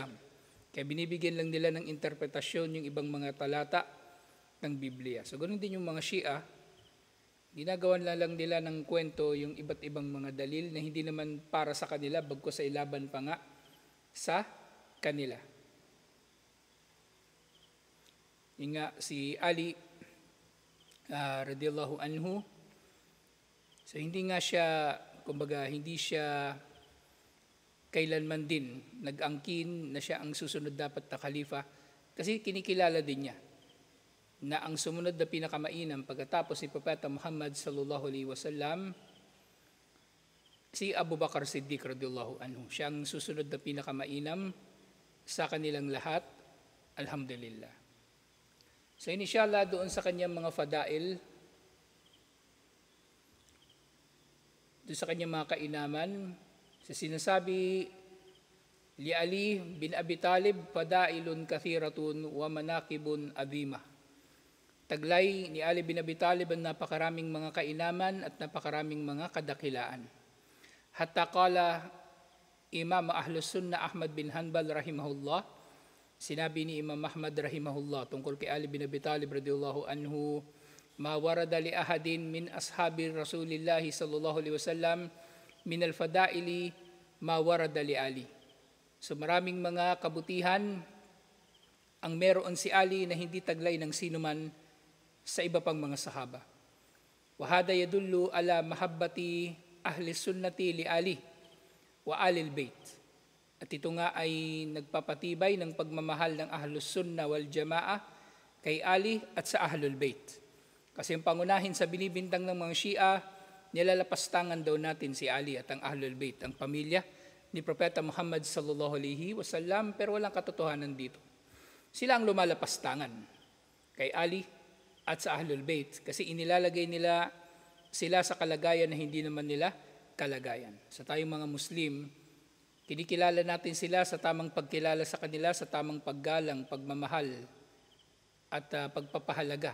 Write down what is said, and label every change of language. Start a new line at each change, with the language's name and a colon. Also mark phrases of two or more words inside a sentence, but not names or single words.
Filipino: Kaya binibigyan lang nila ng interpretasyon yung ibang mga talata ng Biblia. So ganoon din yung mga Shia, ginagawan lang nila ng kwento yung iba't ibang mga dalil na hindi naman para sa kanila, bagkus sa ilaban pa nga sa kanila. Yung nga si Ali
Arabic: رضي الله عنه,
Filipino: so hindi nga siya, kumbaga hindi siya kailanman din nag-angkin na siya ang susunod dapat na khalifa, kasi kinikilala din niya na ang sumunod na pinakamainam pagkatapos ni Propeta Muhammad
Arabic: صلى الله عليه وسلم
Filipino: si Abu Bakar Siddiq
Arabic: رضي الله عنه.
Filipino: Siya ang susunod na pinakamainam sa kanilang lahat, alhamdulillah. So inshallah doon sa kanyang mga fadail, doon sa kanyang mga kainaman, sa sinasabi,
Arabic: لعلي بن أبي طالب فضائل كثيرة ومناقب عظيمة.
Filipino: Taglay ni Ali bin Abi Talib ang napakaraming mga kainaman at napakaraming mga kadakilaan.
Arabic: حتى قال إمام أهل السنة أحمد بن حنبل رحمه الله,
Filipino: sinabi ni Imam Ahmad rahimahullah tungkol kay Ali bin Abi Talib
Arabic: رضي الله عنه ما ورد لأحد من أصحاب رسول الله صلى الله عليه وسلم من الفضائل ما ورد لعلي.
Filipino: So maraming mga kabutihan ang meron si Ali na hindi taglay ng sinuman sa iba pang mga sahaba.
Arabic: وهذا يدل على محبة أهل السنة لعلي وآل البيت.
Filipino: At ito nga ay nagpapatibay ng pagmamahal ng
Arabic: أهل السنة والجماعة
Filipino: kay Ali at sa
Arabic: أهل البيت.
Filipino: Kasi ang pangunahin sa binibintang ng mga Shia, nilalapastangan daw natin si Ali at ang
Arabic: أهل البيت,
Filipino: ang pamilya ni Propeta Muhammad
Arabic: صلى الله عليه وسلم,
Filipino: pero walang katotohanan dito. Sila ang lumalapastangan kay Ali at sa
Arabic: أهل البيت
Filipino: kasi inilalagay nila sila sa kalagayan na hindi naman nila kalagayan. Sa tayong mga Muslim, kinikilala natin sila sa tamang pagkilala sa kanila, sa tamang paggalang, pagmamahal at pagpapahalaga.